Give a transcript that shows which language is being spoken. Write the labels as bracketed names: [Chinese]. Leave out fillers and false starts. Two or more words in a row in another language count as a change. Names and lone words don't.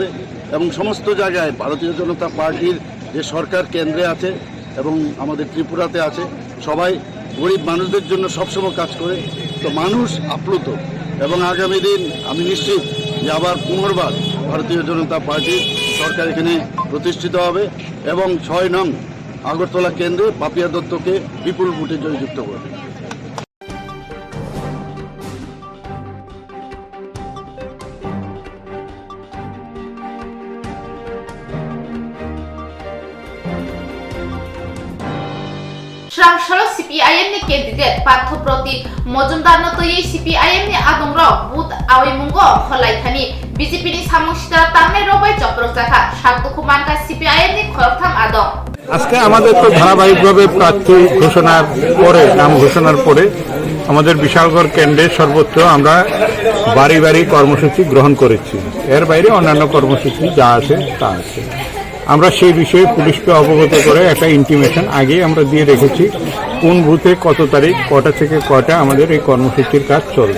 [Bangla] এবং সমস্ত জায়গায় ভারতীয় জনতা পার্টির যে সরকার কেন্দ্রে আছে এবং আমাদের ত্রিপুরাতে আছে, সবাই গরিব মানুষদের জন্য সবসময় কাজ করে। তো মানুষ আপ্লুত এবং আগামী দিন আমি নিশ্চিত যে আবার পুনর্বার ভারতীয় জনতা পার্টির সরকার এখানে প্রতিষ্ঠিত হবে এবং 6 নং আগরতলা কেন্দ্রে পাপিয়া দত্তকে বিপুল ভোটে জয়যুক্ত করবে। [Kok Borok] Swrangchalo CPIM ni candidate Pathproti Mojumdar no toyi CPIM ni adongrok but awimungo kholaithani BJP ni samungsita tamne robai choprok jakha sakdukumanka CPIM ni khoroktham adong [Bangla] আজকে আমাদের তো ধারাবাহিকভাবে প্রার্থী ঘোষণার পরে নাম ঘোষণার পরে আমাদের বিশালগড় কেন্দ্রে সর্বোচ্চ আমরা বাড়ি বাড়ি কর্মসূচি গ্রহণ করেছি। এর বাইরে অন্যান্য কর্মসূচি যা আছে তা আছে। আমরা সেই বিষয়ে পুলিশকে অবগত করে একটা ইন্টিমেশন আগে আমরা দিয়ে রেখেছি কোন বুথে কত তারিখ কটা থেকে কটা আমাদের এই কর্মসূচির কাজ চলবে।